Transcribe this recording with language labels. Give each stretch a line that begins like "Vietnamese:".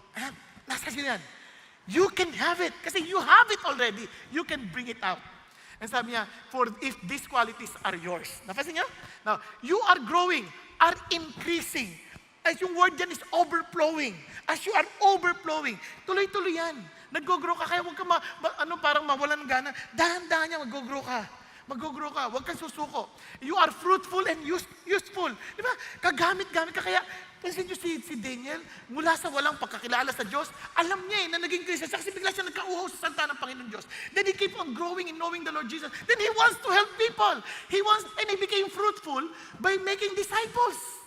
Filipino: Ayan, nasa yan.
English: You can have it. Kasi you have it already. You can bring it out. And
Filipino: sabi niya,
English: for if these qualities are yours.
Filipino: Napansin niyo?
English: Now, you are growing, are increasing. As yung word yan is overflowing. As you are overflowing,
Filipino: tuloy-tuloy yan. Nag-grow ka, kaya huwag ka parang mawalan ng gana. Dahan-dahan niya, mag-grow ka. Mag-grow ka, huwag kang susuko.
English: You are fruitful and useful.
Filipino: Di ba? Kagamit-gamit ka. Kaya, pansin niyo si Daniel, mula sa walang pagkakilala sa Diyos, alam niya na naging Christian siya kasi bigla siya nagkauhaw sa salita ng Panginoon Diyos.
English: Then he keep on growing in knowing the Lord Jesus. Then he wants to help people. And he became fruitful by making disciples.